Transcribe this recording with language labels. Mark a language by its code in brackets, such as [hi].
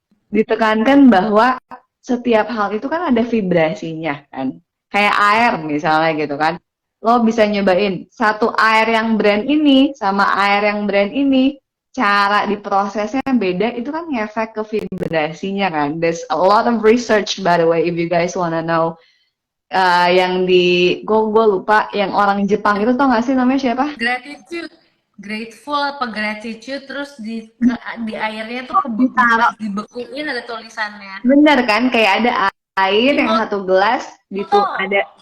[id] Ditekankan bahwa setiap hal itu kan ada vibrasinya kan, kayak air misalnya gitu kan, lo bisa nyobain satu air yang brand ini sama air yang brand ini, cara diprosesnya beda, itu kan ngefek ke vibrasinya kan. [en] There's a lot of research by the way if you guys wanna know. [id] Yang di gue lupa, yang orang Jepang itu tau gak sih namanya siapa? Gratitude, grateful apa gratitude, terus di airnya tuh dibekuin ada tulisannya. Bener kan, kayak ada air yang satu gelas gitu, ada